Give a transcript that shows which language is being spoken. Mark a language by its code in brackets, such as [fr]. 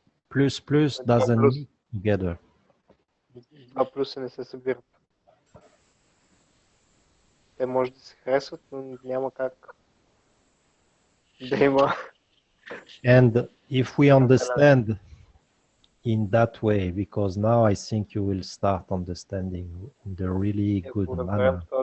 [en] Plus doesn't meet together. [bg] Два плюса не се събират. Те може да се харесват, но няма как да има. [en] And if we understand in that way, because now I think you will start understanding the really good manner.